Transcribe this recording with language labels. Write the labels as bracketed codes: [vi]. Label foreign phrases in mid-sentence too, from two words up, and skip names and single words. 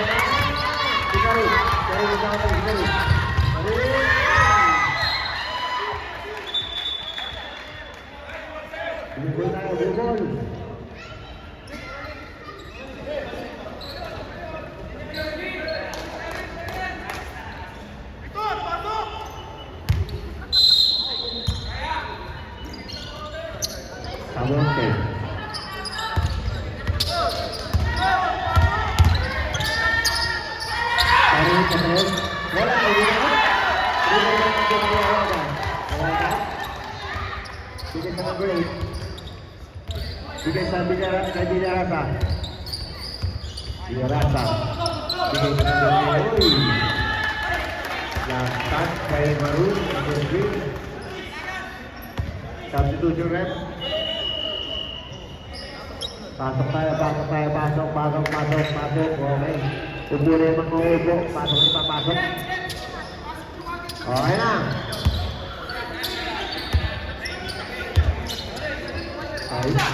[tl] Bigay. Pero isa ka na. Bigay. Bugol tayo, bugol. Samonte. [id] Tarik ke terus. Bola ini kan? Ini kan bola. Bola. [tl] Bigay sa number 8. Bigay sa Villarasa. Villarasa. Bigay sa number 8. [en] Last touch by Maroon. Number 3. Substitution rep. [tl] Pasok tayo. Okay. Ubo na yung mga ubo. Pasok. Okay na. Ay.